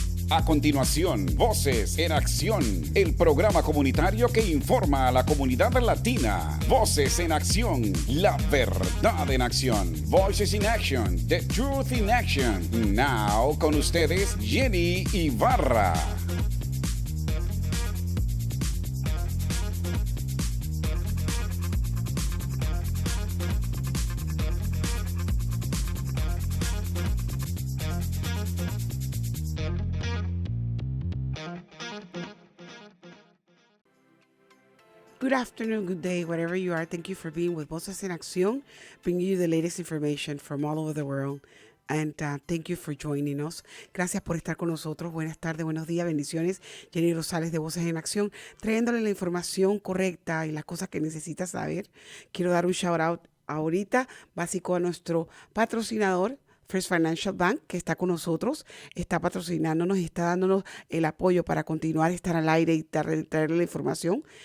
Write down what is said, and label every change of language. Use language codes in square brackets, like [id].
[es] A continuación, Voces en Acción, el programa comunitario que informa a la comunidad latina. Voces en Acción, la verdad en acción. [en] Voices in Action, the truth in action. Now, [es] con ustedes, Jenny Ibarra. [en] Good afternoon, good day, wherever you are. Thank you for being with Voces en Acción, bringing you the latest information from all over the world. And thank you for joining us. [es] Gracias por estar con nosotros. Buenas tardes, buenos días, bendiciones. Jenny Rosales de Voces en Acción, trayéndole la información correcta y las cosas que necesita saber. Quiero dar un [en] shout out [es] ahorita, básico a nuestro patrocinador, First Financial Bank, que está con nosotros, está patrocinándonos y está dándonos el apoyo para continuar, estar al aire y traerle la información.